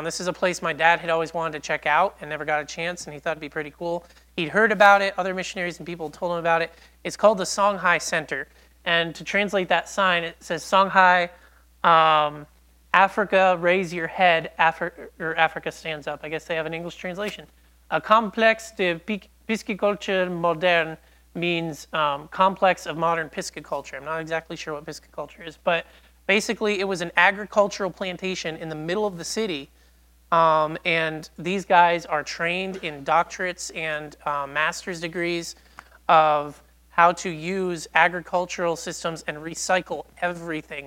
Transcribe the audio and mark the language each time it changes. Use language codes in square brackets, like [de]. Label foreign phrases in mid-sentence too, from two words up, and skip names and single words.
[en] This is a place my dad had always wanted to check out and never got a chance, and he thought it'd be pretty cool. He'd heard about it. Other missionaries and people told him about it. It's called the Songhai Center. And to translate that sign, it says Songhai, Africa, raise your head, Africa stands up. I guess they have an English translation. [fr] A complexe de pisciculture moderne [en] means complex of modern pisciculture. I'm not exactly sure what pisciculture is, but basically it was an agricultural plantation in the middle of the city. And these guys are trained in doctorates and master's degrees of how to use agricultural systems and recycle everything.